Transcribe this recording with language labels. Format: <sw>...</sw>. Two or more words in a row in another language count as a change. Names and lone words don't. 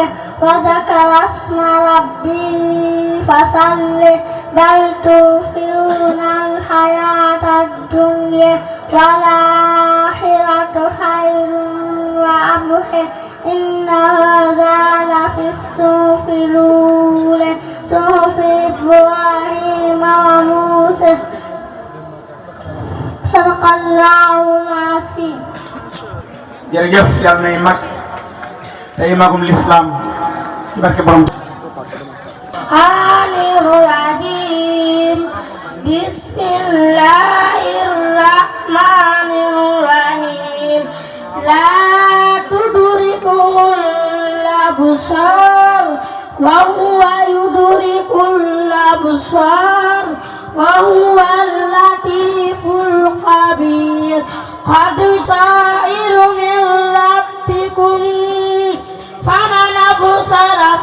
<ar>وذكر اسم ربه فصلى بل تؤثرون الحياة الدنيا والآخرة خير وأبقى إن هذا لفي الصحف الأولى صحف إبراهيم وموسى صدق الله العظيم.</ar> <wo>jërëjëf yàlla nay mag tey magum lislaam ci barke borom</wo> <ar>الرجيم بسم الله الرحمن الرحيم لا تدركه الأبصار وهو يدرك الأبصار وهو اللطيف الخبير قد صائر من ربكم فمن أبصر</ar>